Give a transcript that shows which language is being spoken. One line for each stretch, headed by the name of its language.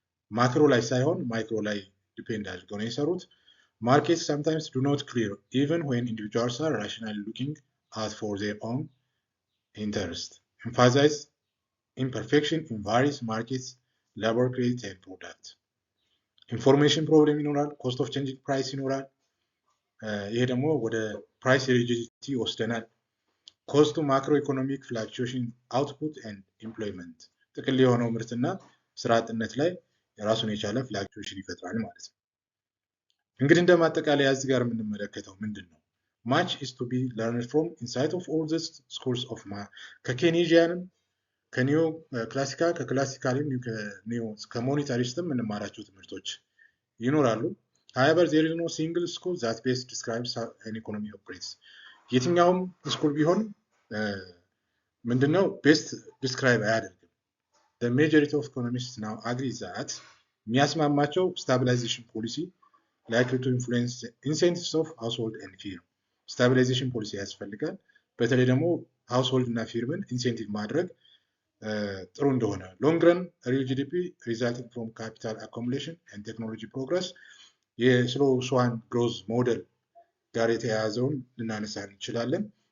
Amharic: ማክሮ ላይ ሳይሆን ማይክሮ ላይ ዲፔንድ አድርገው ነው የሰሩት።
English: Markets sometimes do not clear even when individuals are rationally looking out for their own interest. Emphasize imperfection in various markets, labor, credit and product.
Amharic: ኢንፎርሜሽን ፕሮብሌም ይኖራል። ኮስት ኦፍ ቼንጂንግ ፕራይስ ይኖራል። ይሄ ደግሞ ወደ ፕራይስ ሪጂዲቲ ይወስደናል። ኮስቱ ማክሮ ኢኮኖሚክ ፍላክቹዌሽን አውትፑት ኤንድ ኢምፕሎይመንት ጥቅል የሆነው ምርትና ስራ አጥነት ላይ የራሱን የቻለ ፍላክቹዌሽን ይፈጥራል ማለት ነው። እንግዲህ እንደ ማጠቃለያ እዚህ ጋር የምንመለከተው ምንድን ነው?
English: ማች ኢዝ ቱ ቢ ለርንድ ፍሮም ኢንሳይት ኦፍ ኦል ዚስ ስኩልስ ኦፍ
Amharic: ከኬኔዥያንም ከኒዮ ክላሲካል ከክላሲካልም ከሞኔታሪስትም የምንማራቸው ትምህርቶች ይኖራሉ።
English: however there is no single school that best describes how an economy operates.
Amharic: የትኛውም ስኩል ቢሆን ምንድነው ቤስት ዲስክራይብ አያደርግም።
English: the majority of economists now agree that
Amharic: የሚያስማማቸው
English: stabilization policy likely to influence incentives of household and firm stabilization policy
Amharic: ያስፈልጋል። በተለይ ደግሞ ሃውስሆልድ እና ፊርምን ኢንሴንቲቭ ማድረግ ጥሩ እንደሆነ
English: ሎንግ ረን ሪል ጂዲፒ ሪዛልቲንግ ፍሮም ካፒታል አኮሙሌሽን ኤንድ ቴክኖሎጂ ፕሮግረስ
Amharic: የስሎ ስዋን ግሮዝ ሞዴል ጋር የተያያዘውን ልናነሳ እንችላለን።